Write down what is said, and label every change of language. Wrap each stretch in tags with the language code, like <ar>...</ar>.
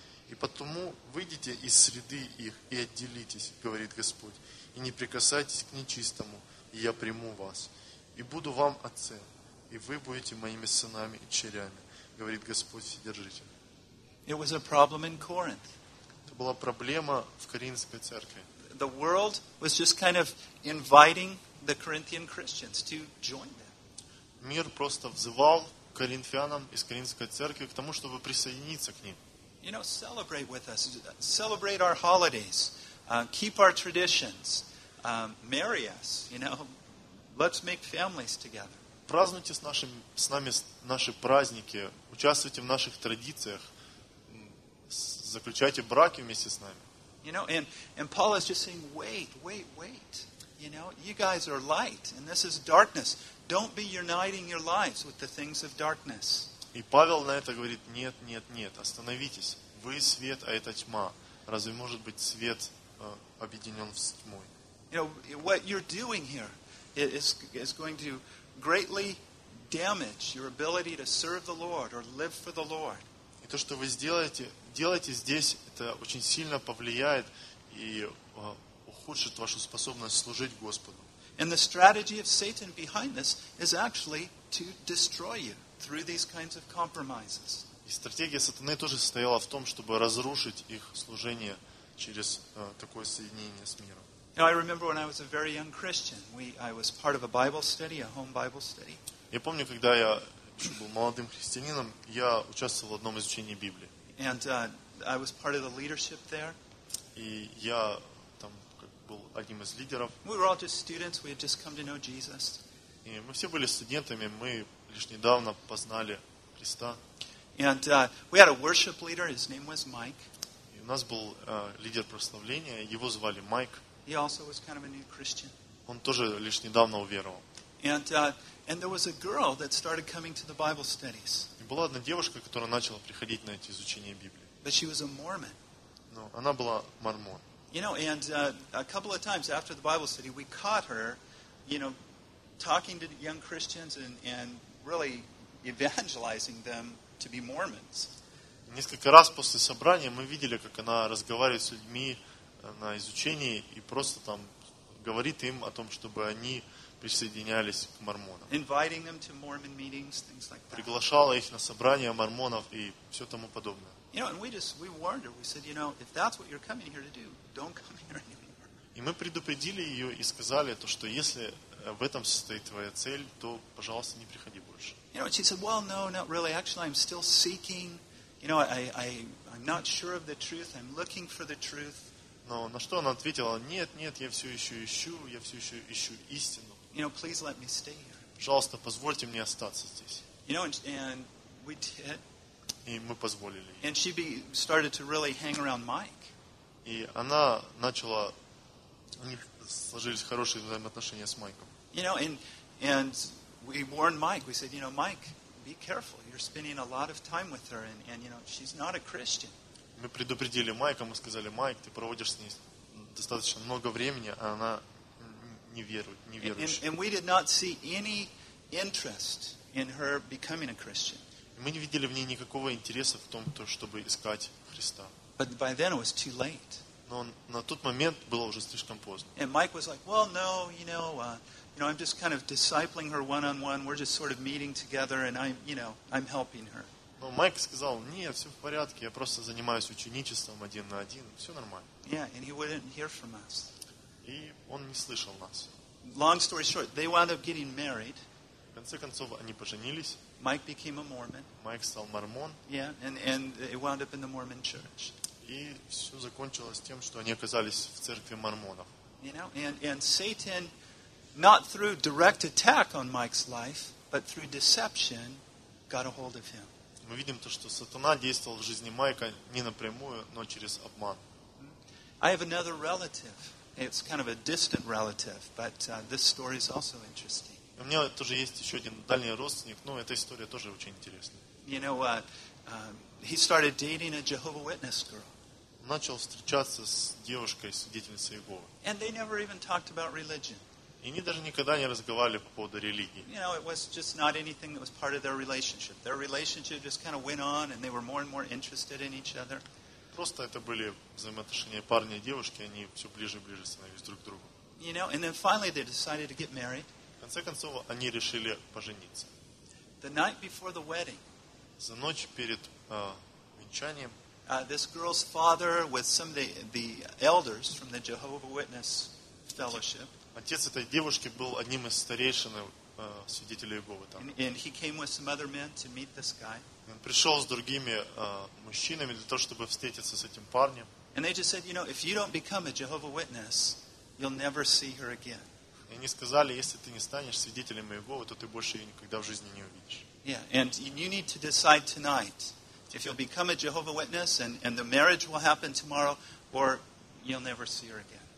<ru>И потому выйдите из среды их и отделитесь, говорит Господь, и не прикасайтесь к нечистому, и я приму вас, и буду вам отцем, и вы будете моими сынами и дочерями, говорит Господь Вседержитель. Это была проблема в Коринфской церкви.</ru> <en>The world was just kind of inviting the Corinthian Christians to join them.</en> <ru>Мир просто взывал коринфянам из Коринфской церкви к тому, чтобы присоединиться к ним.</ru> <en>You know, celebrate with us. Celebrate our holidays. Keep our traditions. Marry us, you know. Let's make families together.</en> <ru>Празднуйте с нами наши праздники. Участвуйте в наших традициях. Заключайте браки вместе с нами.</ru> <en>You know, and Paul is just saying, wait. You know, you guys are light, and this is darkness. Don't be uniting your lives with the things of darkness.</en> <ru>И Павел на это говорит, нет, остановитесь. Вы свет, а это тьма. Разве может быть свет объединен с тьмой?</ru> <en>You know, what you're doing here is going to greatly damage your ability to serve the Lord or live for the Lord.</en> <ru>И то, что вы делаете здесь, это очень сильно повлияет и ухудшит вашу способность служить Господу.</ru> <en>And the strategy of Satan behind this is actually to destroy you through these kinds of compromises.</en> <ru>И стратегия сатаны тоже состояла в том, чтобы разрушить их служение через такое соединение с миром.</ru> <en>Now, I remember when I was a very young Christian, I was part of a Bible study, a home Bible study.</en> <ru>Я помню, когда я еще был молодым христианином, я участвовал в одном изучении Библии.</ru> <en>And I was part of the leadership there.</en> <ru>И я там был одним из лидеров.</ru> <en>We were all just students, we had just come to know Jesus.</en> <ru>И мы все были студентами, мы лишь недавно познали Христа.</ru> <en>And we had a worship leader, his name was Mike.</en> <ru>И у нас был лидер прославления, его звали Майк.</ru> <en>He also was kind of a new Christian.</en> <ru>Он тоже лишь недавно уверовал.</ru> <en>And there was a girl that started coming to the Bible studies.</en> <ru>И Была одна девушка, которая начала приходить на эти изучения Библии.</ru> <en>But she was a Mormon.</en> <ru>Но она была мормон.</ru> <en>You know, and a couple of times after the Bible study, we caught her, you know, talking to young Christians and really evangelizing them to be Mormons.</en> <ru>Несколько раз после собрания мы видели, как она разговаривает с людьми на изучении и просто там говорит им о том, чтобы они присоединялись к мормонам.</ru> <en>Inviting them to Mormon meetings, things like that.</en> <ru>Приглашала их на собрания мормонов и все тому подобное.</ru> <en>You know, and we warned her. We said, you know, if that's what you're coming here to do, don't come here anymore.</en> <ru>И мы предупредили ее и сказали то, что если в этом состоит твоя цель, то, пожалуйста, не приходи больше.</ru> <en>You know, she said, well, no, not really. Actually, I'm still seeking. You know, I'm not sure of the truth. I'm looking for the truth.</en> <ru>Но на что она ответила: нет, нет, я все еще ищу, я все еще ищу истину.</ru> <en>You know, please let me stay here.</en> <ru>Пожалуйста, позвольте мне остаться здесь.</ru> <en>You know, and we did.</en> <ru>И мы позволили.</ru> <en>And she started to really hang around Mike.</en> <ru>И она начала, у них сложились хорошие взаимоотношения с Майком.</ru> <en>You know, and we warned Mike. We said, you know, Mike, be careful. You're spending a lot of time with her, and you know, she's not a Christian.</en> <ru>Мы предупредили Майка, мы сказали: Майк, ты проводишь с ней достаточно много времени, а она не верует, не верующая.</ru> <en>And we did not see any interest in her becoming a Christian.</en> <ru>Мы не видели в ней никакого интереса в том, чтобы искать Христа.</ru> <en>But by then it was too late.</en> <ru>Но на тот момент было уже слишком поздно.</ru> <en>And Mike was like, well, no, you know, I'm just kind of discipling her one-on-one. We're just sort of meeting together, and I'm helping her.</en> <ru>Но Майк сказал: нет, все в порядке, я просто занимаюсь ученичеством один на один, все нормально.</ru> <en>Yeah, and he wouldn't hear from us.</en> <ru>И он не слышал нас.</ru> <en>Long story short, they wound up getting married.</en> <ru>В конце концов, они поженились.</ru> <en>Mike became a Mormon.</en> <ru>Майк стал мормон.</ru> <en>Yeah, and it wound up in the Mormon church.</en> <ru>И все закончилось тем, что они оказались в церкви мормонов.</ru> <en>You know, and Satan, not through direct attack on Mike's life, but through deception, got a hold of him.</en> <ru>Мы видим то, что сатана действовал в жизни Майка не напрямую, но через обман.</ru> <en>I have another relative. It's kind of a distant relative, but this story is also interesting.</en> <ru>У меня тоже есть еще один дальний родственник, но эта история тоже очень интересная.</ru> <en>You know what? He started dating a Jehovah Witness girl.</en> <ru>Начал встречаться с девушкой, свидетельницей Иеговы.</ru> <en>And they never even talked about religion.</en> <ru>И они даже никогда не разговаривали по поводу религии.</ru> <en>You know, it was just not anything that was part of their relationship. Their relationship just kind of went on, and they were more and more interested in each other.</en> <ru>Просто это были взаимоотношения парня и девушки, они все ближе и ближе становились друг к другу.</ru> <en>You know, and then finally they decided to get married.</en> <ru>В конце концов, они решили пожениться.</ru> <en>The night before the wedding.</en> <ru>За ночь перед венчанием.</ru> <en>This girl's father with some of the elders from the Jehovah's Witness fellowship.</en> <ru>Отец этой девушки был одним из старейшин свидетелей Иеговы там.</ru> <en>And he came with some other men to meet this guy.</en> <ru>Он пришел с другими мужчинами для того, чтобы встретиться с этим парнем.</ru> <en>And they just said, you know, if you don't become a Jehovah's Witness, you'll never see her again.</en> <ru>И они сказали: если ты не станешь свидетелем Иеговы, то ты больше ее никогда в жизни не увидишь.</ru> <en>Yeah, and you need to decide tonight if you'll become a Jehovah's Witness and the marriage will happen tomorrow, or you'll never see her again.</en>